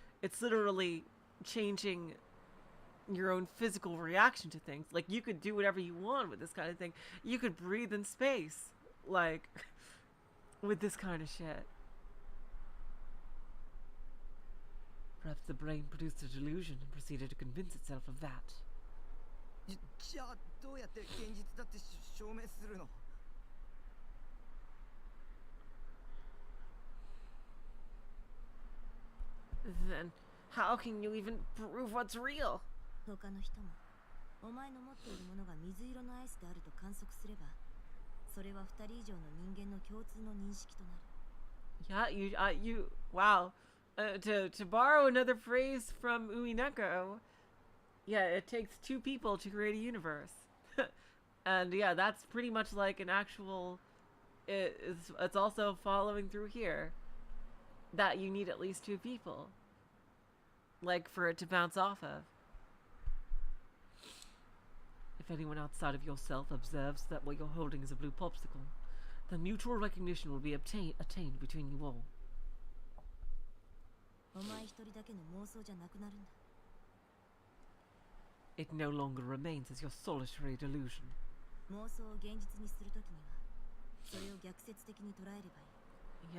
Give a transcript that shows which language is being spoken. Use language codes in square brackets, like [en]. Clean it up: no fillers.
[en] It's literally changing your own physical reaction to things. Like you could do whatever you want with this kind of thing. You could breathe in space, like with this kind of shit. Perhaps the brain produced a delusion and proceeded to convince itself of that. [ja] じゃあどうやって現実だって証明するの？ [en] Then how can you even prove what's real? [ja] 他の人もお前の持っているものが水色のアイスであると観測すれば、それは2人以上の人間の共通の認識となる。 [en] Yeah, wow. To borrow another phrase from Umineko, yeah, it takes two people to create a universe. And yeah, that's pretty much like an actual, it's also following through here, that you need at least two people, like for it to bounce off of. If anyone outside of yourself observes that what you're holding is a blue popsicle, then mutual recognition will be attained between you all. [ja] お前一人だけの妄想じゃなくなるんだ。 [en] It no longer remains as your solitary delusion. [ja] 妄想を現実にするときには、それを逆説的に捉えればいい。